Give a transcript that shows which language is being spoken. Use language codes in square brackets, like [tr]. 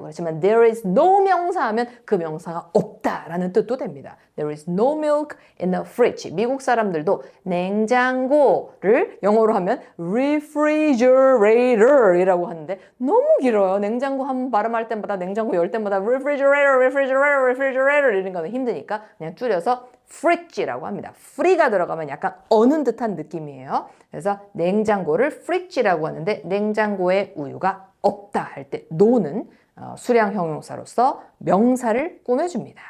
[ko] 그렇지만 [en] there is no [ko] 명사 하면 그 명사가 없다라는 뜻도 됩니다. [en] There is no milk in the fridge. [ko] 미국 사람들도 냉장고를 영어로 하면 refrigerator이라고 하는데 너무 길어요. 냉장고 한번 발음할 때마다 냉장고 열 때마다 refrigerator 이런 거는 힘드니까 그냥 줄여서 fridge라고 합니다. free가 들어가면 약간 어는 듯한 느낌이에요. 그래서 냉장고를 fridge라고 하는데 냉장고에 우유가 없다 할 때 no는 수량 형용사로서 명사를 꾸며줍니다.